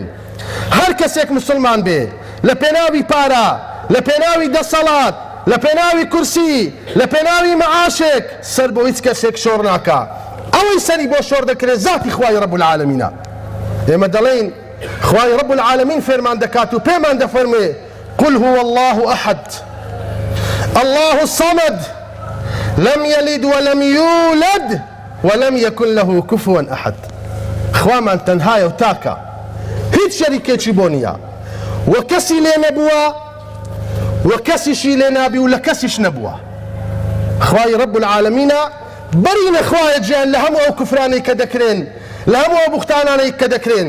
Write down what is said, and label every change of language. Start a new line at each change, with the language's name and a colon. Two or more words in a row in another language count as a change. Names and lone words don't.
Central Kurdish: هەر کەسێک مسلمان بێ لە پێناوی پارە، لە پێناوی دەسەڵات، لە پێناوی کورسی، لە پێناوی مەعاشێک سەر بۆ هیچ کەسێک شۆڕ ناکا. ئەوەی سەری بۆ شۆڕ دەکرێت ذاتی خوای
Arabic: رەب العالەمینە.
Central Kurdish: ئێمە دەڵێن خوای
Arabic: رەب العالەمین
Central Kurdish: فێرمان دەکات و پێمان دەفەرمێ
Arabic: قل هو الله أحد الله الصمد لم يلد ولم يولد ولم يكن له كفوا أحد.
Central Kurdish: خوامان تەنهایە و تاکە، هیچ شەریکێکی بۆ نییە، وە کەسی لێ نەبووە وە کەسیشی لێ نابی و لە کەسیش نەبووە. خوای
Arabic: رەب العالەمینە
Central Kurdish: بەرینە خوایە گیان لە هەموو ئەو کوفرانەی کە دەکرێن، لە هەموو ئەو بوختانانەی کە دەکرێن.